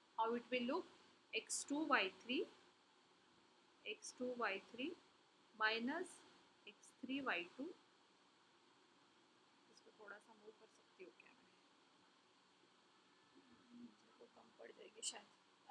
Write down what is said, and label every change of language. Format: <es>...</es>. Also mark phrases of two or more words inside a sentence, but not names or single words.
<en>Now it will look x2 y3 minus x3 y2.</en> <hi>इसको थोड़ा सा मूव कर सकती हूँ क्या मैं? मुझे कम पड़ जाएगी शायद.</hi>